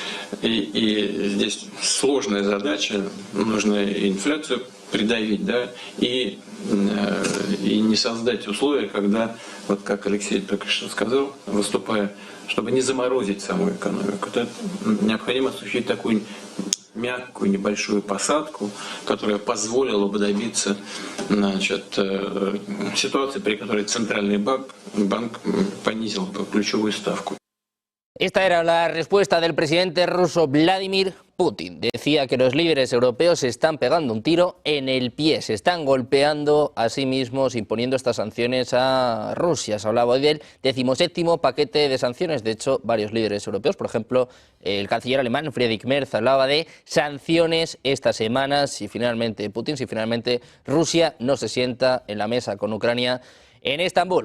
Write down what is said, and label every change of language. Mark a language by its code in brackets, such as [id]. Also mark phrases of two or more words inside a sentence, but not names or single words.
[ru] И здесь сложная задача, нужно инфляцию придавить, да, и не создать условия, когда, вот как Алексей только что сказал, выступая, чтобы не заморозить саму экономику. Это необходимо осуществить такую мягкую небольшую посадку, которая позволила бы добиться, значит, ситуации, при которой Центральный банк понизил бы ключевую ставку. [es] Esta era la respuesta del presidente ruso Vladimir Putin. Decía que los líderes europeos se están pegando un tiro en el pie, se están golpeando a sí mismos imponiendo estas sanciones a Rusia. Se hablaba hoy del 17º paquete de sanciones. De hecho, varios líderes europeos, por ejemplo, el canciller alemán Friedrich Merz hablaba de sanciones esta semana si finalmente Rusia no se sienta en la mesa con Ucrania en Estambul.